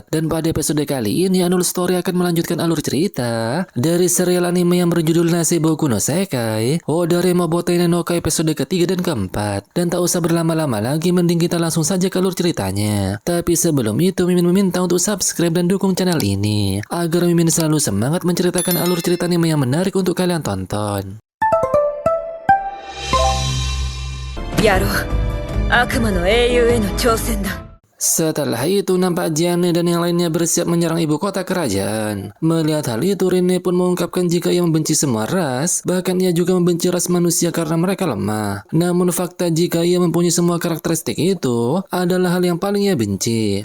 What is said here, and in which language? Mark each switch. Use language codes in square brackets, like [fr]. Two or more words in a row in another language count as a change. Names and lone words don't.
[id] Dan pada episode kali ini, Anul Story akan melanjutkan alur cerita dari serial anime yang berjudul Naseboku no Sekai, Odare Mobotene no Kai episode ketiga dan keempat. Dan tak usah berlama-lama lagi, mending kita langsung saja ke alur ceritanya. Tapi sebelum itu, Mimin meminta untuk subscribe dan dukung channel ini, agar Mimin selalu semangat menceritakan alur cerita anime yang menarik untuk kalian tonton. [ja] やろう。悪魔の英雄への挑戦だ。 [id] Setelah itu nampak Jiane dan yang lainnya bersiap menyerang ibu kota kerajaan. Melihat hal itu, Rene pun mengungkapkan jika ia membenci semua ras, bahkan ia juga membenci ras manusia karena mereka lemah. Namun fakta jika ia mempunyai semua karakteristik itu adalah hal yang paling ia benci.